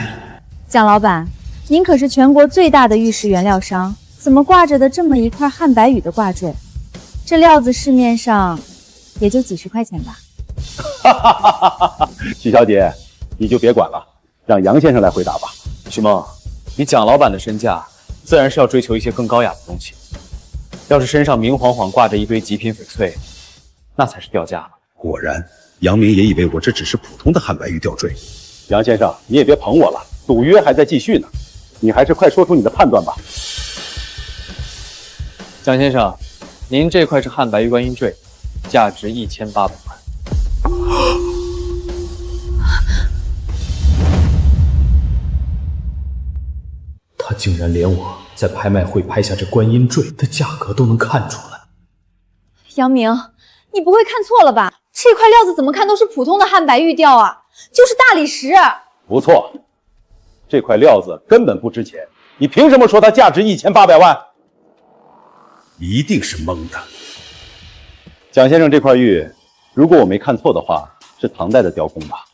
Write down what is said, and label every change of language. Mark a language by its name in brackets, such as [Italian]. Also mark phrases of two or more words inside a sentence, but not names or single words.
[Chinese] 蔣老闆，您可是全國最大的玉石原料商，怎麼掛着的這麼一塊漢白玉的掛墜？這料子市面上也就幾十塊錢吧。許小姐，你就別管了，讓楊先生來回答吧。許夢，你蔣老闆的身價自然是要追求一些更高雅的東西，要是身上明晃晃掛着一堆極品翡翠，那才是掉價了。果然，楊明也以為我這只是普通的漢白玉吊墜。楊先生，你也別捧我了，賭約還在繼續呢，你還是快說出你的判斷吧。蔣先生，您這塊是漢白玉觀音墜，價值1800萬。他竟然連我在拍賣會拍下這觀音墜的價格都能看出來。楊明，你不會看錯了吧？這塊料子怎麼看都是普通的漢白玉吊啊， 就是大理石。不错，这块料子根本不值钱，你凭什么说它价值1800万？一定是蒙的。蒋先生，这块玉，如果我没看错的话，是唐代的雕工吧？